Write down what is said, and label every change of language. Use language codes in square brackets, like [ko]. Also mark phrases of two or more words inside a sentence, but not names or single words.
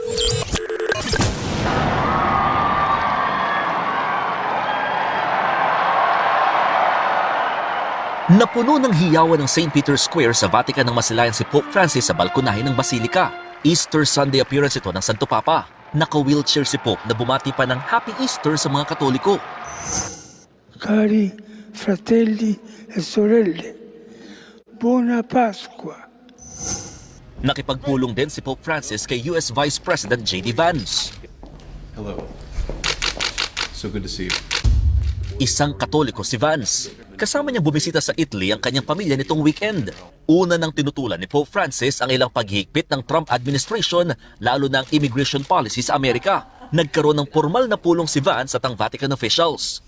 [tl] Napuno ng hiyawan ng St. Peter's Square sa Vatican ng masilayan si Pope Francis sa balkonahe ng Basilika. [en] Easter Sunday appearance [tl] ito ng Santo Papa. Naka-wheelchair si Pope na bumati pa ng [en] Happy Easter [tl] sa mga Katoliko. [it] Cari fratelli e sorelle, buona Pasqua. [tl] Nakipagpulong din si Pope Francis kay US [en] Vice President [tl] J.D. Vance. [en] Hello. So good to see you. [tl] Isang Katoliko si Vance. Kasama niya bumisita sa Italy ang kanyang pamilya nitong weekend. Una nang tinutulan ni Pope Francis ang ilang paghihigpit ng Trump administration, lalo na ang [en] immigration policy [tl] sa Amerika. Nagkaroon ng formal na pulong si Vance at ang Vatican officials.